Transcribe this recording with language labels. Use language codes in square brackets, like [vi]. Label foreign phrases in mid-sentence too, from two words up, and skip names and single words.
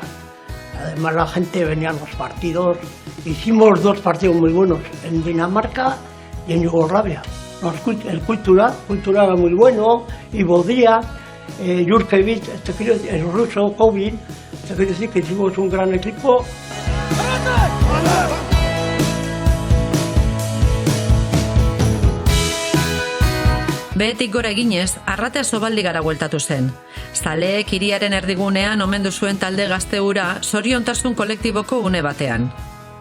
[es] Además la gente venía a los partidos, hicimos 2 partidos muy buenos en Dinamarca y en Yugoslavia. El Cultura era muy bueno, y Bodria, Jurkevic, el ruso, Kovin, quiere decir que hicimos un gran equipo. [eu] Behetik gora eginez, Arratea Sobaldigara bueltatu zen. Zaleek hiriaren erdigunean omendu zuen talde gazte hura zoriontasun kolektiboko une batean.